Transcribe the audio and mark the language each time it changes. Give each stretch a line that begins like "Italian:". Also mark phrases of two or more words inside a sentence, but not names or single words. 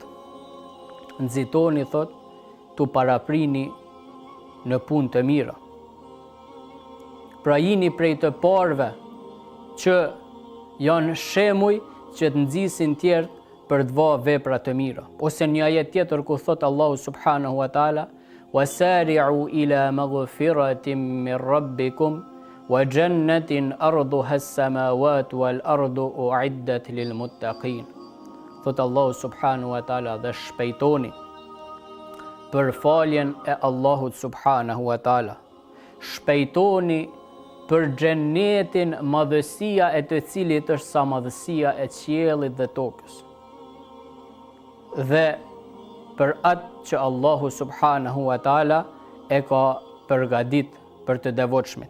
Albanian: Nxitoni, thot, tu paraprini në punë të mira. Pra jini prej të parëve që janë shemuj që të nxisin tjerë për të vënë vepra të mira. Ose një ajet tjetër ku thot Allahu
Arabic: سبحانه وتعالى وسارعوا إلى مغفرة من ربكم وجنة عرضها السماوات والأرض أعدت للمتقين."
Albanian: Thot Allahu
Arabic: سبحانه وتعالى,
Albanian: dhe shpejtoni për faljen e Allahut
Arabic: سبحانه وتعالى.
Albanian: Shpejtoni për xhenetin, madhësia e të cilit është sa madhësia e qiellit dhe tokës, dhe për atë që Allahu
Arabic: سبحانه وتعالى
Albanian: e ka përgatit për të devotshmit.